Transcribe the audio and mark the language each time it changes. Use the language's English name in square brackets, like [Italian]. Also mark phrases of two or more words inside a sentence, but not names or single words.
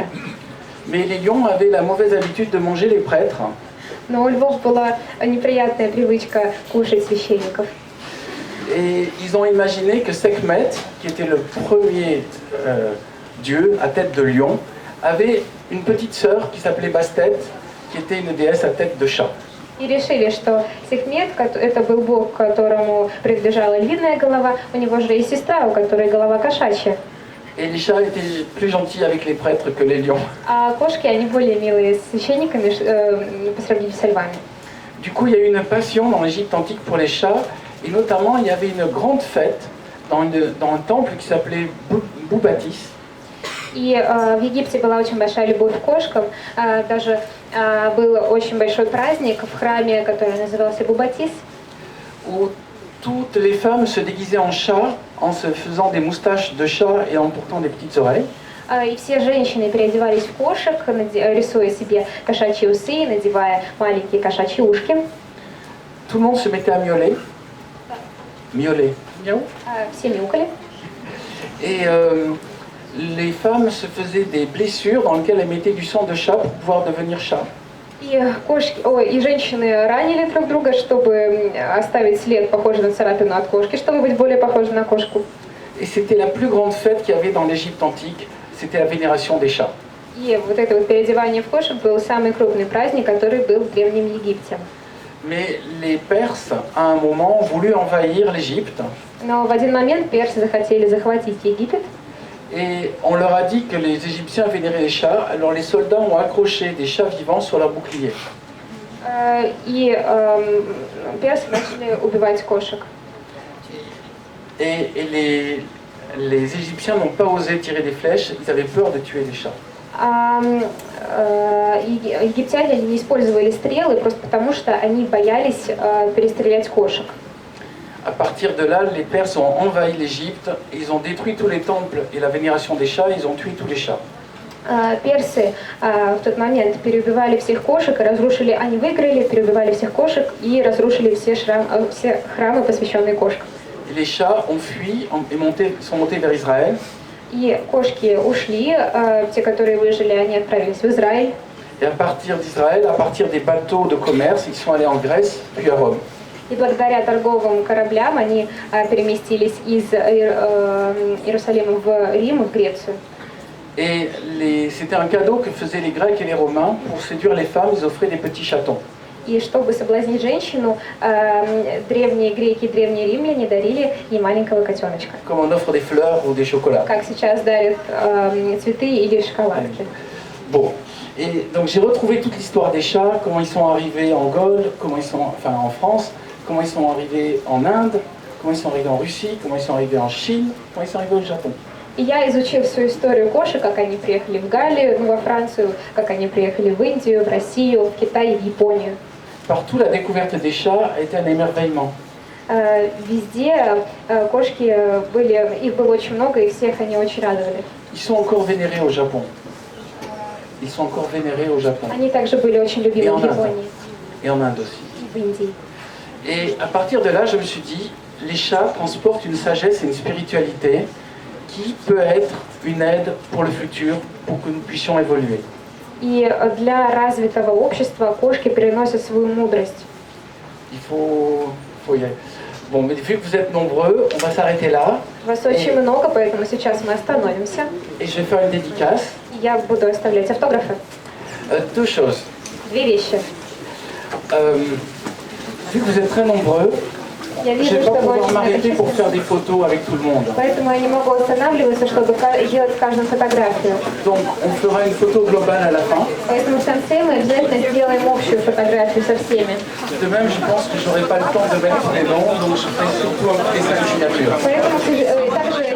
[French] Mais les lions avaient la mauvaise habitude de manger les prêtres. [Russian] Но у львов была неприятная привычка кушать священников. [French] Et ils ont imaginé que Sekhmet, qui était le premier dieu à tête de lion, avait une petite sœur qui s'appelait Bastet, qui était une déesse à tête de chat. [Russian] И решили, что Секмет, это был бог, которому принадлежала львиная голова, у него же есть сестра, у которой голова кошачья. [French] Et les chats étaient plus gentils avec les prêtres que les lions. [Russian] А кошки, они более милые с священниками по сравнению с львами. [French] Du coup, il y a eu une passion dans l'Égypte antique pour les chats, et notamment il y avait une grande fête dans un temple qui s'appelait Boubatis. [Russian] И в Египте была очень большая любовь к кошкам. Даже был очень большой праздник в храме, который назывался Бубатис. [French] Où toutes les femmes se déguisaient en chat en se faisant des moustaches de chat et en portant des petites oreilles. [Russian] И все женщины переодевались в кошек, рисуя себе кошачьи усы, надевая маленькие кошачьи ушки. [French] Tout le monde se mettait à miauler. Miauler. Miaou. [Russian] Все мяукали. [French] Et les femmes se faisaient des blessures dans lesquelles elles mettaient du sang de chat pour pouvoir devenir chat. [Russian] И женщины ранили друг друга, чтобы оставить след, похожий на царапину от кошки, чтобы быть более похожей на кошку. [French] Et c'était la plus grande fête qu'il y avait dans l'Égypte antique, c'était la vénération des chats. [Russian] И вот это вот переодевание в кошек был самый крупный праздник, который был в Древнем Египте. [French] Mais les Perses, à un moment, ont voulu envahir l'Égypte. [Russian] Но в один момент персы захотели захватить Египет. [French] Et on leur a dit que les Égyptiens vénéraient les chats, alors les soldats ont accroché des chats vivants sur leurs boucliers. [Russian] И персы начали убивать кошек. [French] Et les Égyptiens n'ont pas osé tirer des flèches, ils avaient peur de tuer les chats. [Russian] Египтяне не использовали стрелы просто потому, что они боялись перестрелять кошек. [French] À partir de là, les Perses ont envahi l'Égypte, ils ont détruit tous les temples et la vénération des chats, ils ont tué tous les chats. [Russian] Персы в тот момент переубивали всех кошек, и разрушили, они выиграли, переубивали всех кошек и разрушили все храмы, посвященные кошкам. [French] Et les chats ont fui et sont montés vers Israël. [Russian] И кошки ушли, те, которые выжили, они отправились в Израиль. [French] Et à partir d'Israël, à partir des bateaux de commerce, ils sont allés en Grèce, puis à Rome. [Russian] И благодаря торговым кораблям они переместились из Иерусалима в Рим, в Грецию. [French] Et c'était un cadeau que faisaient les Grecs et les Romains. Pour séduire les femmes, ils offraient des petits chatons. [Russian] И чтобы соблазнить женщину, древние греки и древние римляне дарили ей маленького котеночка. [French] Comme on offre des fleurs ou des chocolats. [Russian] Как сейчас дарят цветы или шоколадки. [French] Bon. Et donc j'ai retrouvé toute l'histoire des chats, comment ils sont arrivés en Gaule, en France, comment ils sont arrivés en Inde, comment ils sont arrivés en Russie, comment ils sont arrivés en Chine, comment ils sont arrivés au Japon. [Russian] И я, изучив всю историю кошек, как они приехали в Галлию, во Францию, как они приехали в Индию, в Россию, в Китай, в Японию. [French] Partout, la découverte des chats a été un émerveillement. [Russian] Везде кошки были, их было очень много, и всех они очень радовали. [French] Ils sont encore vénérés au Japon. Ils sont encore vénérés au Japon. [Russian] Они также были очень любимы в Японии. [French] Et en Inde aussi. [Russian] И в Индии. [French] Et à partir de là, je me suis dit, les chats transportent une sagesse et une spiritualité qui peut être une aide pour le futur, pour que nous puissions évoluer. [Russian] И для развитого общества кошки переносят свою мудрость. [French] Il faut y aller. Bon, mais vu que vous êtes nombreux, on va s'arrêter là. [Russian] Вас очень много, поэтому сейчас мы остановимся. [French] Et je vais faire une dédicace. [Russian] Я буду оставлять автографы. [French] Deux choses. [Russian] Две вещи. [French] Vu que vous êtes très nombreux, [Russian] Я [French] je ne [Russian] вижу, [French] vais [Russian] что [French] pas [Russian] вы [French] pouvoir [Russian] очень [French] m'arrêter pour [Russian] многочисленны. [French] faire des photos avec tout le monde. [Russian] Поэтому я не могу останавливаться, чтобы делать с каждым фотографию. [French] Donc, on fera une photo globale à la fin. [Russian] Поэтому в конце мы обязательно сделаем общую фотографию со всеми. [French] De même, je pense que j'aurai pas le temps de mettre les noms, donc je ferai surtout un petit dessin de signature. [Russian] Поэтому, так